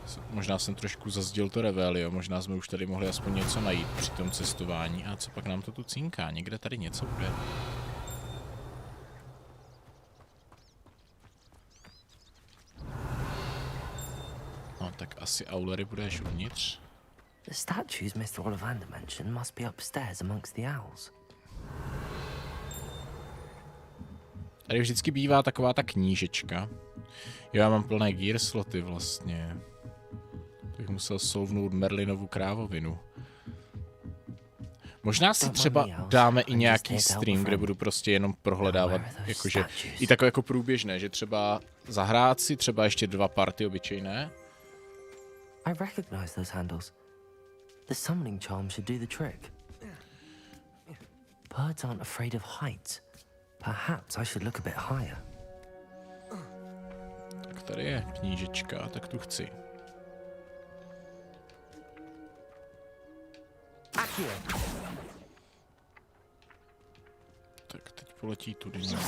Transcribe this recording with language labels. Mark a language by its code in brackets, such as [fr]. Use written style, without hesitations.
[cs] Možná jsem trošku zazděl to Revelio, možná jsme už tady mohli aspoň něco najít při tom cestování. A co pak nám to tu cínká? Někde tady něco bude. No tak asi Aulery budeš uvnitř. [en] The statues Mr. Ollivander mentioned must be upstairs amongst the owls. [cs] Tady vždycky bývá taková ta knížečka. Jo, já mám plné gear sloty vlastně. Bych musel solvnout Merlinovu krávovinu. Možná si třeba dáme i nějaký stream, kde budu prostě jenom prohledávat, jakože i takové jako průběžné, že třeba zahrát si třeba ještě 2 party obyčejné. [en] I recognize those handles. The summoning charm should do the trick. Birds aren't afraid of heights. Perhaps I should look a bit higher. [cs] Tak tady je knížečka, tak tu chci. Tak teď poletí tudy.